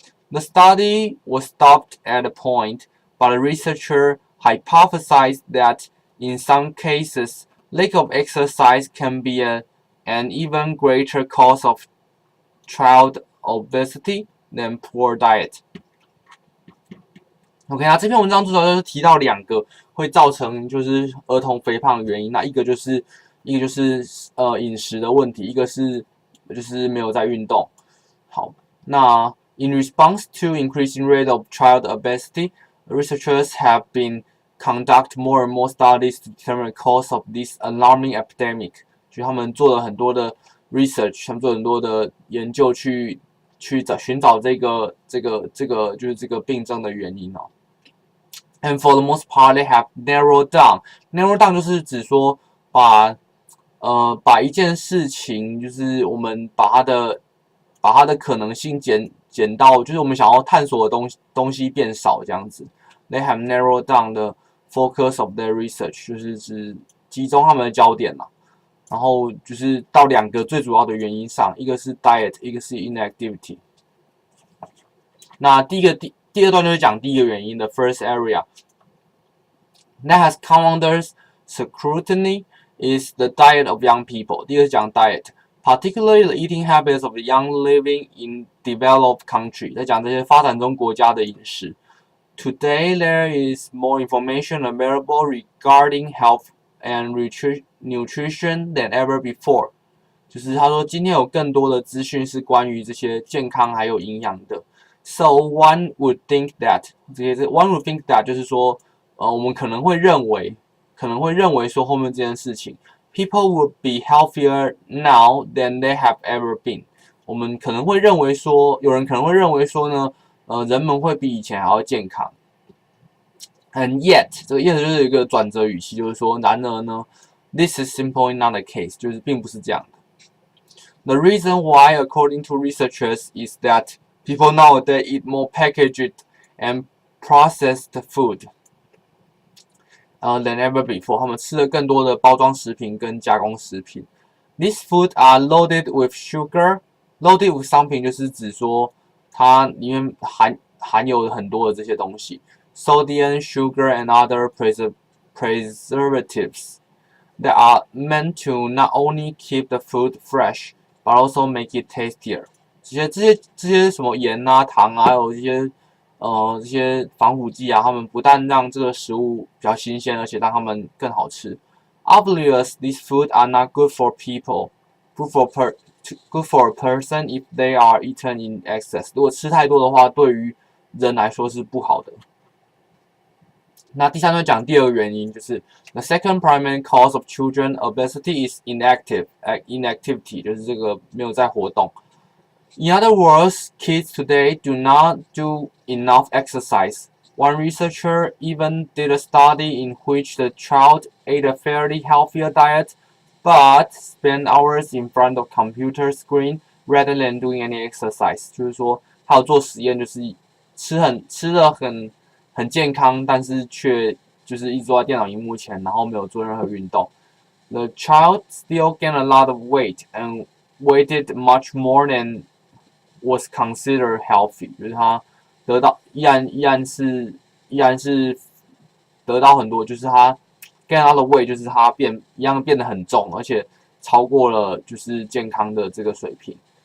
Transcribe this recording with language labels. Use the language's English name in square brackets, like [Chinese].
[English] The study was stopped at a point, but the researcher hypothesized that in some cases, lack of exercise can be an even greater cause of child obesity than poor diet. [Chinese] OK， 那这篇文章主要就是提到两个会造成就是儿童肥胖的原因，那一个就是饮食的问题，一个是就是没有在运动。 [English] 好，那 in response to increasing rate of child obesity, researchers have been conduct more and more studies to determine the cause of this alarming epidemic. [Chinese] 所以他们做了很多的 research， 他们做了很多的研究去寻找这个就是这个病症的原因哦。 [English] And for the most part, they have narrowed down. [Chinese] Narrow down 就是指说把一件事情，就是我们把它的可能性减到，就是我们想要探索的东西变少这样子。 [English] They have narrowed down the focus of their research， [Chinese] 就是指集中他们的焦点啦。然后就是到两个最主要的原因上，一个是 diet， 一个是 inactivity。那第二段就是讲第一个原因的 [English] first area that has come under scrutiny is the diet of young people. [Chinese] 第一个是讲 [English] diet, particularly the eating habits of the young living in developed country. [Chinese] 在讲这些发展中国家的饮食。 [English] Today there is more information available regarding health and nutrition than ever before. [Chinese] 就是他说今天有更多的资讯是关于这些健康还有营养的。 [English] So one would think that one would think that [Chinese] 就是说，我们可能会认为说后面这件事情 [English] ，people would be healthier now than they have ever been。 [Chinese] 我们可能会认为说，有人可能会认为说呢，人们会比以前还要健康。 [English] And yet， [Chinese] 这个 yet 就是一个转折语气，就是说，然而呢 ， [English] this is simply not the case， [Chinese] 就是并不是这样的。 [English] The reason why, according to researchers, is that people nowadays eat more packaged and processed food than ever before. [Chinese] 他们吃了更多的包装食品跟加工食品。 [English] These foods are loaded with sugar. [Chinese] Loaded with 商品就是指说它里面含有很多的这些东西。 [English] Sodium, sugar, and other preservatives that are meant to not only keep the food fresh, but also make it tastier. [Chinese] 这些什么盐啊、糖啊，还有这些防腐剂啊，它们不但让这个食物比较新鲜，而且让它们更好吃。 [English] Obviously, these foods are not good for people, good for a person if they are eaten in excess. [Chinese] 如果吃太多的话，对于人来说是不好的。那第三段讲第二个原因，就是 [English] the second primary cause of children obesity is inactivity， [Chinese] 就是这个没有在活动。 [English] In other words, kids today do not do enough exercise. One researcher even did a study in which the child ate a fairly healthier diet, but spent hours in front of computer screen rather than doing any exercise. [Chinese] 就是说，他有做实验，就是吃得很健康，但是却就是一直坐在电脑荧幕前，然后没有做任何运动。 [English] The child still gained a lot of weight and weighed much more than was considered healthy， [Chinese] 就是他得到依然是得到很多，就是他 gain 他的 weight， 就是他变得很重，而且超过了就是健康的这个水平。